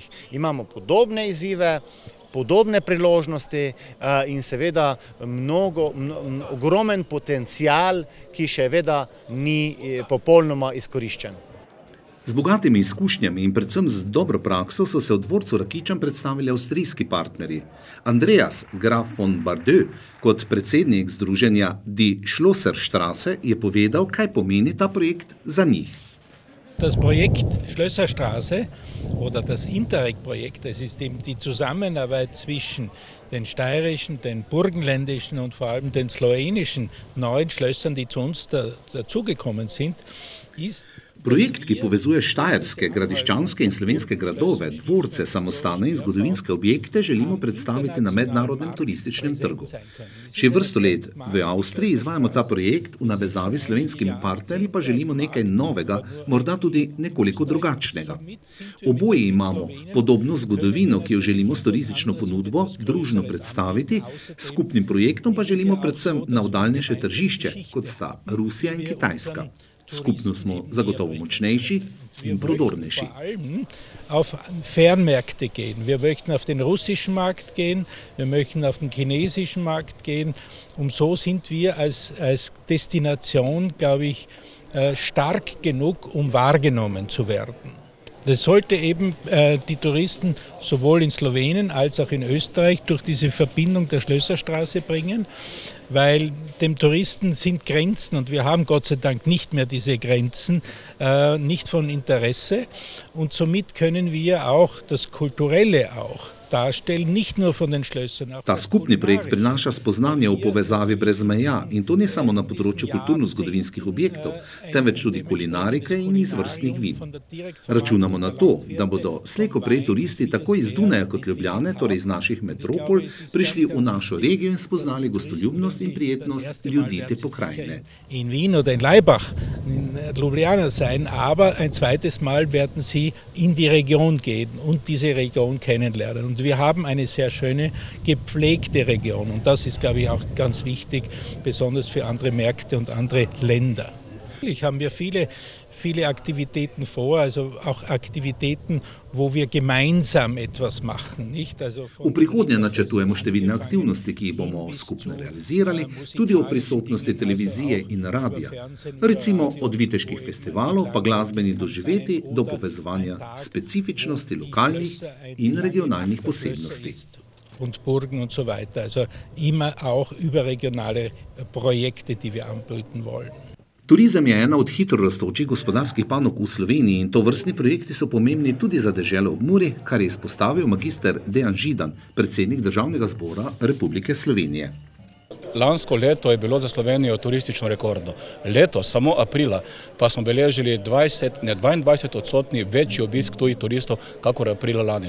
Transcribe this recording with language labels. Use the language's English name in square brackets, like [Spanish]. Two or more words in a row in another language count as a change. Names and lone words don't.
[Slovenian] Imamo podobne izzive, podobne priložnosti in seveda ogromen potencial, ki še vedno ni popolnoma izkoriščen. Z bogatimi izkušnjami in predvsem z dobro prakso so se v dvorcu Rakičan predstavili avstrijski partnerji. Andreas Graf von Bardeux kot predsednik združenja Die Schlosserstraße je povedal, kaj pomeni ta projekt za njih. [German] Das Projekt Schlösserstraße oder das Interreg-Projekt, das ist eben die Zusammenarbeit zwischen den steirischen, den burgenländischen und vor allem den slowenischen neuen Schlössern, die zu uns dazugekommen sind, ist [Slovenian] Projekt, ki povezuje štajerske, gradiščanske in slovenske gradove, dvorce, samostane in zgodovinske objekte, želimo predstaviti na mednarodnem turističnem trgu. Še vrsto let v Avstriji izvajamo ta projekt, v navezavi s slovenskimi partnerji pa želimo nekaj novega, morda tudi nekoliko drugačnega. Oboji imamo podobno zgodovino, ki jo želimo s turistično ponudbo družno predstaviti, s skupnim projektom pa želimo predvsem na navdaljnejše tržišče, kot sta Rusija in Kitajska. Skupno smo zagotovo močnejši in prodornejši. [German] Auf Fernmärkte gehen. Wir möchten auf den russischen Markt gehen, wir möchten auf den chinesischen Markt gehen. So sind wir als Destination, glaube ich, stark genug, wahrgenommen zu werden. Das sollte eben die Touristen sowohl in Slowenien als auch in Österreich durch diese Verbindung der Schlösserstraße bringen, weil dem Touristen sind Grenzen und wir haben Gott sei Dank nicht mehr diese Grenzen, nicht von Interesse und somit können wir auch das Kulturelle auch darstellen, nicht nur von den Schlössern. [Slovenian] Ta skupni projekt prinaša spoznanje o povezavi brez meja in to ne samo na področju kulturno-zgodovinskih objektov, temveč tudi kulinarike in izvrstnih vin. Računamo na to, da bodo slej ko prej turisti tako iz Dunaja kot Ljubljane, torej iz naših metropol, prišli v našo regijo in spoznali gostoljubnost in prijetnost ljudi te pokrajine. [German] In Wien oder in Laibach, in Ljubljana sein, aber ein zweites Mal werden sie in die Region gehen und diese Region kennenlernen. Und wir haben eine sehr schöne, gepflegte Region. Und das ist, glaube ich, auch ganz wichtig, besonders für andere Märkte und andere Länder. Natürlich haben wir viele Aktivitäten vor, also auch Aktivitäten, wo wir gemeinsam etwas machen. [Slovenian] V prihodnje načrtujemo številne aktivnosti, ki jih bomo skupno realizirali, tudi o prisotnosti televizije in radia. Recimo od viteških festivalov pa glasbenih doživeti do povezovanja specifičnosti lokalnih in regionalnih posebnosti. [German] Und Burgen und so weiter. Also immer auch überregionale Projekte, die wir anbieten wollen. [Slovenian] Turizem je ena od hitro rastočih gospodarskih panog v Sloveniji in tovrstni projekti so pomembni tudi za deželo ob Muri, kar je izpostavil magister Dejan Židan, predsednik Državnega zbora Republike Slovenije. Lansko leto je bilo za Slovenijo turistično rekordno. Letos, samo aprila, pa smo beležili 22% večji obisk tujih turistov, kakor aprila lani.